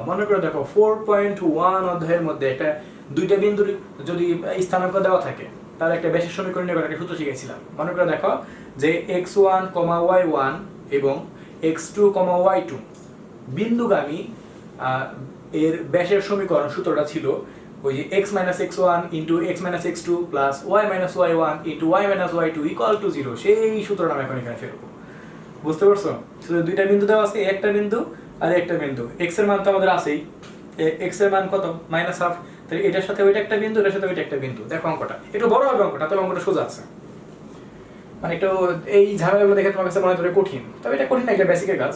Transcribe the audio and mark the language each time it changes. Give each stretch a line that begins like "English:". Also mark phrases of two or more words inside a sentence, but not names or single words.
Bangla: মনে করে দেখো 4.1 অধ্যায়ের মধ্যে একটা দুইটা বিন্দুর যদি স্থানাঙ্ক দেওয়া থাকে, তাহলে একটা ব্যাসের সমীকরণ নির্ণয় করার একটা সূত্র শিখেছিলাম। মনে করে দেখো যে x1, y1 এবং x2, y2 বিন্দুগামী এর ব্যাসের সমীকরণ সূত্রটা ছিল ওই যে x - x1 * x - x2 + y - y1 * y - y2 = 0। সেই সূত্রটা আমি এখন এখানে ফেলবো। বুঝতে পারছো? শুধু দুইটা বিন্দু দেওয়া আছে, একটা বিন্দু আর একটা বিন্দু। x এর মান তো আমাদের আছেই, x এর মান কত? -1/2। তাহলে এটার সাথে ওইটা একটা বিন্দু, এটার সাথে ওইটা একটা বিন্দু। দেখো অঙ্কটা একটু বড় হবে, অঙ্কটা তবে অঙ্কটা সোজা আছে। মানে একটু এই ঝামেলাগুলো দেখে তোমার কাছে মনে হতে পারে কঠিন, তবে এটা কঠিন না, এটা বেসিকের কাজ।